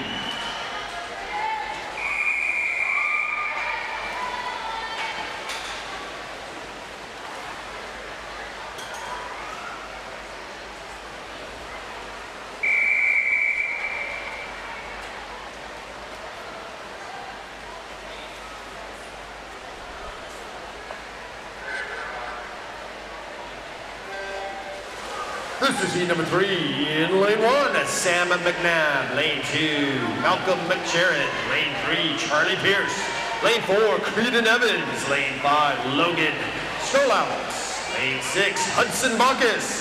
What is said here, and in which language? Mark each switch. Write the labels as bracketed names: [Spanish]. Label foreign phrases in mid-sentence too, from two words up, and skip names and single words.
[English] This is heat number 3 in lane 1, Sam McNabb. Lane 2, Malcolm McSherritt. Lane 3, Charlie Pierce. Lane 4, Creedon Evans. Lane 5, Logan Stolowitz. Lane 6, Hudson Bacchus.